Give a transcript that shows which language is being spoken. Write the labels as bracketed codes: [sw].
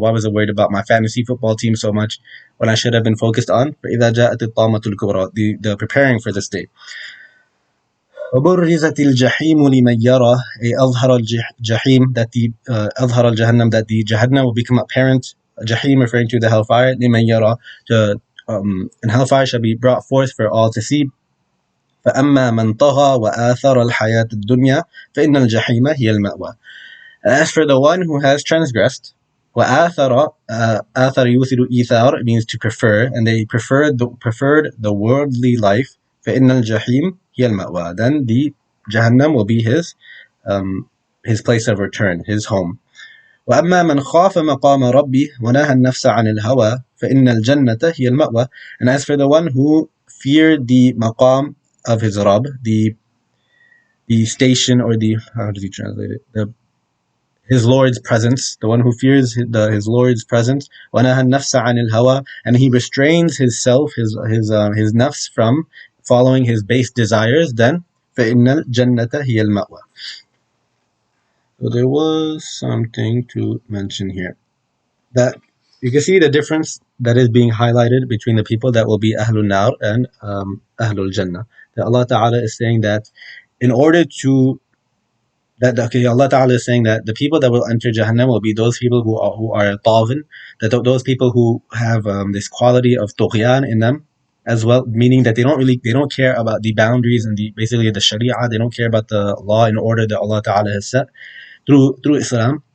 [en] Why was I worried about my fantasy football team so much when I should have been focused on the preparing for this day? [ar] وبرزت الجحيم لمن يرى, أظهر الجحيم, [en] that the [ar] أظهر الجهنم, [en] that the Jahannam will become apparent. Jahim referring to the hellfire. [ar] لمن يرى, [en] and hellfire shall be brought forth for all to see. [ar] فأما من طغى وآثر الحياة الدنيا فإن الجحيم هي المأوى. [en] As for the one who has transgressed, [ar] وآثر, آثر يوثر إيثار, [en] means to prefer, and they preferred the worldly life. [ar] فإن الجحيم هي المأوى, [en] then the Jahannam will be his place of return, his home. [ar] وأما من خاف مقام ربي ونهى النفس عن الهوى فإن الجنة هي المأوى. [en] And as for the one who feared the maqam of his Rabb, the station, or the, how does he translate it? His Lord's presence, the one who fears his Lord's presence. [ar] وَنَهَى النَّفْسَ عَنِ الْهَوَى, [en] and he restrains his self, his nafs, from following his base desires. Then [ar] فَإِنَّ الْجَنَّةَ هِيَ الْمَأْوَى. [en] So there was something to mention here, that you can see the difference that is being highlighted between the people that will be Ahlul Nar and Ahlul Jannah. That Allah Ta'ala is saying that in order to that okay, Allah Ta'ala is saying that the people that will enter Jahannam will be those people who are taghin, that those people who have this quality of tughyan in them as well, meaning that they don't care about the boundaries and the basically the Sharia, they don't care about the law and order that Allah Ta'ala has set through Islam.